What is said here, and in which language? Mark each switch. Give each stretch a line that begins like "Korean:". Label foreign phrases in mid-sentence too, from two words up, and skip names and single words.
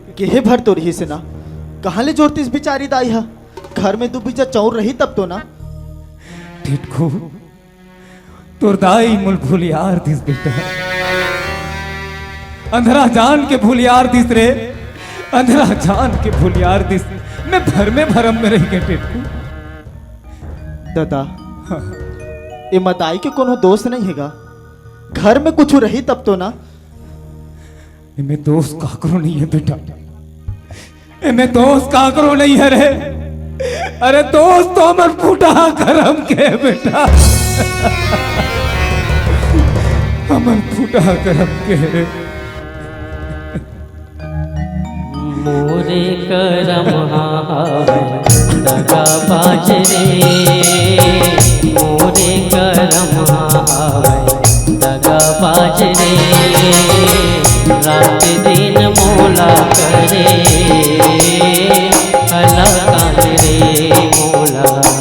Chhattisgarhi: केहे भर तो रही से ना, कहाँ ले जोरतीस बिचारी दाई हा? घर में दो बीजा चौर रही तब तो ना। टिटकू तोर दाई मुल भूलियार दिस बेटा, अंधरा जान के भूलियार दिस रे, अंधरा जान के भूलियार दिस। मैं भर में भरम में रह गए टिटकू। दादा ये मदाई के कोनो दोस्त नहीं हैगा, घर में कुछ रही तब तो ना। इनमें दोस्त काकरो नहीं है बेटा, इनमें दोस्त काकरो नहीं है रे। अरे दोस्त तो अमर फूटा करम के बेटा, अमर फूटा करम के। मोरे करम हावे दगा बाज रे, मोरे करम हावे दगा बाज रे, रात दिन मोला करे अला कान रे, मोला